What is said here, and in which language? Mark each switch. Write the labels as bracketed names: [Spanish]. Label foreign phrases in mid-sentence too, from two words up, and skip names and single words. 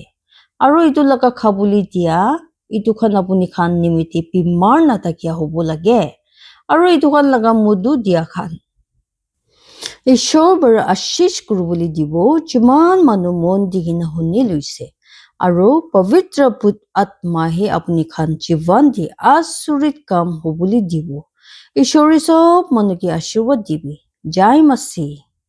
[Naga Pidgin] Aro itu laga khabuli dia itu khan apuni khan nimite bimar na takia hobo lage. Aro itu khan laga mudu dia khan. Ishor bara ashish kurubuli dibo jiman manu mon digina huni luise. Aro pavitra put atma he apuni khan jivan di asurit kam hobuli dibo. Ishori sob manu ki ashirwad dibi. Jai Masi.